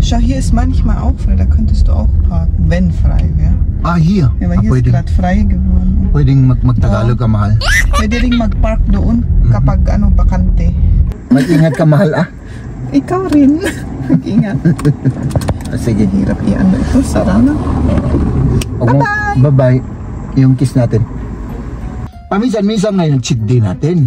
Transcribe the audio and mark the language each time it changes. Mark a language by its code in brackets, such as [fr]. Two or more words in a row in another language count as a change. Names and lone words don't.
[de] Schau, hier ist manchmal auch frei, da könntest du auch parken, wenn frei wäre. Ah, hier? Ja, aber hier ist gerade frei geworden. [tl] Pwedeng magtagalog ka, mahal? Pwede ring mag-park doon kapag ano, bakante. Mag-ingat ka, mahal, ah? Ikaw rin. Mag-ingat. Sige. Hirap i-ano ito, sarana. Bye-bye! Bye-bye. Yung kiss natin. Paminsan-minsan ngayon, cheat day natin.